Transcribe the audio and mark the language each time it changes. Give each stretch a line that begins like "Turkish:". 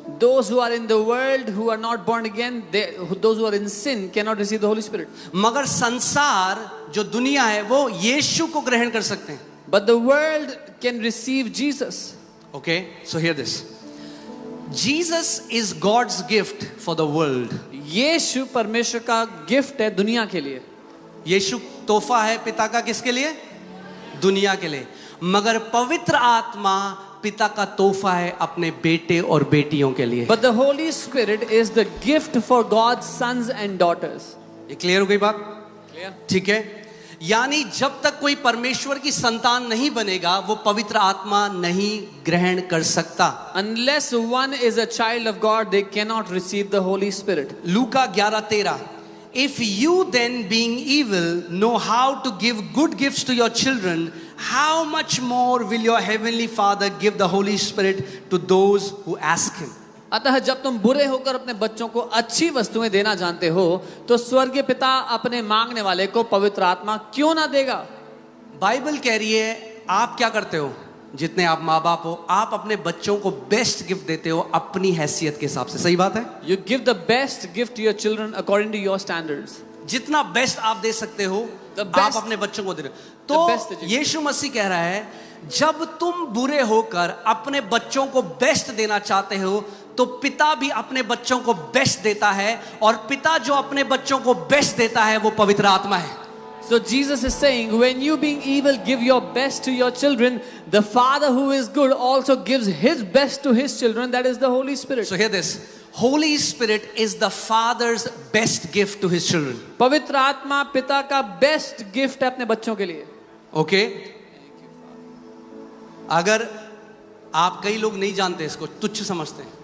English: Those who are in the world who are not born again, those who are in sin cannot receive the Holy Spirit.
Hindi: मगर संसार जो दुनिया है वो यीशु को ग्रहण कर सकते हैं.
English: But the world can receive Jesus. Okay, so hear this. Jesus is God's gift for the world.
Hindi: यीशु परमेश्वर का गिफ्ट है दुनिया के लिए. यीशु तोहफा है पिता का किसके लिए? दुनिया के लिए. मगर पवित्र आत्मा पिता का तोहफा है अपने बेटे और बेटियों के लिए.
English: But the Holy Spirit is the gift for God's sons and daughters.
Hindi: ये क्लियर हो गई बात?
English: Clear?
Hindi: ठीक है. यानी जब तक कोई परमेश्वर की संतान नहीं बनेगा, वो पवित्र आत्मा नहीं ग्रहण कर सकता.
English: Unless one is a child of God, they cannot receive the Holy Spirit.
Hindi: Luka 11:13.
English: If you then being evil know how to give good gifts to your children, how much more will your heavenly Father give the Holy Spirit to those who ask him.
Hindi: अतः जब तुम बुरे होकर अपने बच्चों को अच्छी वस्तुएं देना जानते हो, तो स्वर्गीय पिता अपने मांगने वाले को पवित्र आत्मा क्यों ना देगा. बाइबल कह रही है, आप क्या करते हो? जितने आप माँ बाप हो, आप अपने बच्चों को बेस्ट गिफ्ट देते हो अपनी हैसियत के हिसाब से. सही बात है?
English: You give the best gift to your children according to your standards.
Hindi: जितना बेस्ट आप दे सकते हो आप अपने बच्चों को दे रहे हो. तो यीशु मसीह कह रहा है, जब तुम बुरे होकर अपने बच्चों को बेस्ट देना चाहते हो, तो पिता भी अपने बच्चों को बेस्ट देता है, और पिता जो अपने बच्चों को बेस्ट देता है वो पवित्र आत्मा है.
English: So Jesus is saying, when you being evil give your best to your children, the Father who is good also gives his best to his children, that is the Holy Spirit. So hear this. Holy Spirit is the Father's best gift to his children.
Hindi: पवित्र आत्मा पिता का best gift है अपने बच्चों के लिए.
English: Okay?
Hindi: अगर आप, कई लोग नहीं जानते इसको, तुच्छ समझते हैं.